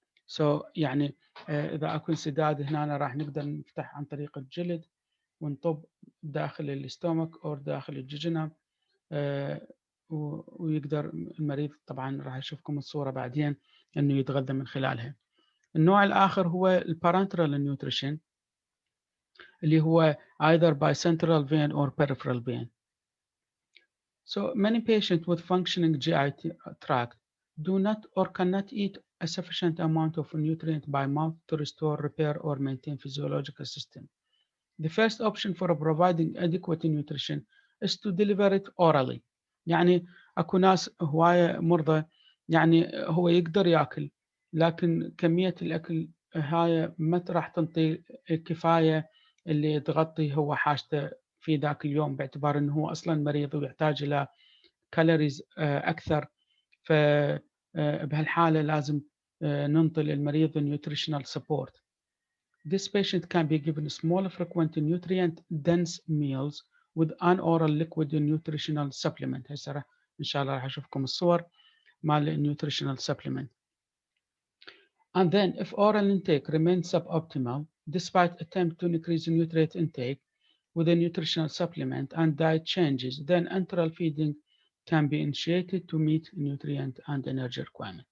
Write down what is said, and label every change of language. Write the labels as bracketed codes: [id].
[ar] So يعني إذا أكو انسداد هنا راح نقدر نفتح عن طريق الجلد ونطب داخل الاستومك أو داخل الججنة، ويقدر المريض طبعا راح يشوفكم الصورة بعدين أنه يتغذى من خلالها. النوع الآخر هو البارنترال نيوتريشن اللي هو [en] either by central vein or peripheral vein. So many patients with functioning GI tract do not or cannot eat a sufficient amount of nutrient by mouth to restore, repair, or maintain physiological system. The first option for providing adequate nutrition is to deliver it orally. [ar] يعني أكو ناس هواية مرضى يعني هو يقدر يأكل لكن كمية الأكل هاي ما راح تنطي الكفاية اللي تغطي هو حاجته في ذاك اليوم، باعتبار أنه هو أصلا مريض ويحتاج إلى كالوريز أكثر. فبهالحالة لازم ننطي للمريض [en] nutritional support. This patient can be given small, frequent, nutrient-dense meals with an oral liquid nutritional supplement. [ar] هسه إن شاء الله راح أشوفكم الصور مال [en] nutritional supplement. And then, if oral intake remains suboptimal, despite attempt to increase nutrient intake with a nutritional supplement and diet changes, then enteral feeding can be initiated to meet nutrient and energy requirement.